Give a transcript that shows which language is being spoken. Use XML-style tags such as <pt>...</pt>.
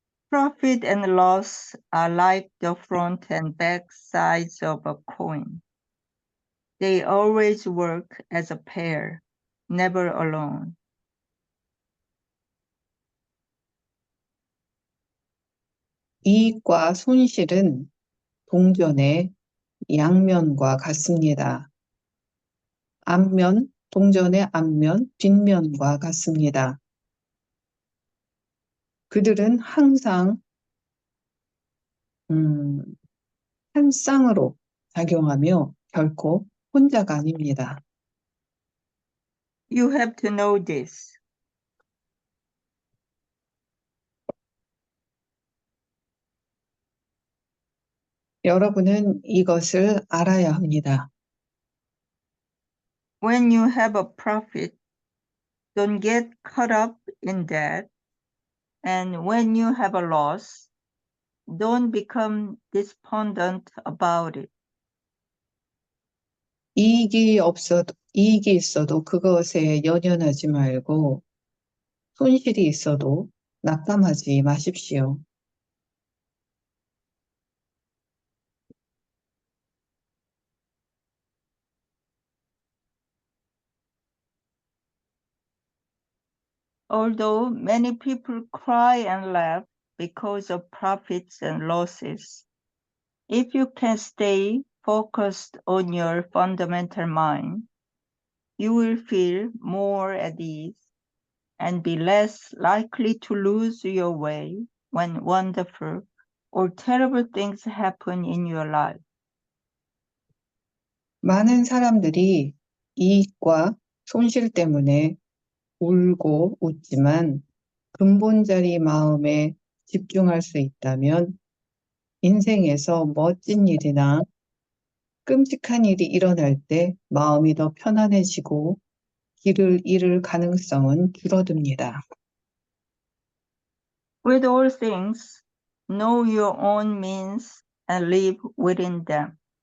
<en>Profit and loss are like the front and back sides of a coin. They always work as a pair, never alone.</en> <ko>이익과 손실은 동전의 양면과 같습니다. 동전의 앞면, 뒷면과 같습니다. 그들은 항상 음, 한 쌍으로 작용하며 결코 혼자가 아닙니다.</ko> <en>You have to know this.</en> <ko>여러분은 이것을 알아야 합니다.</ko> <en>When you have a profit, don't get caught up in that. And when you have a loss, don't become despondent about it.</en> <ko>이익이 있어도 그것에 연연하지 말고 손실이 있어도 낙담하지 마십시오.</ko> <en>Although many people cry and laugh because of profits and losses, if you can stay focused on your fundamental mind, you will feel more at ease and be less likely to lose your way when wonderful or terrible things happen in your life.</en> <ko>많은 사람들이 이익과 손실 때문에 울고 웃지만 근본자리 마음에 집중할 수 있다면 인생에서 멋진 일이나 끔찍한 일이 일어날 때 마음이 더 편안해지고 길을 잃을 가능성은 줄어듭니다.</ko> <en>With all things, know your own means and live within them.</en>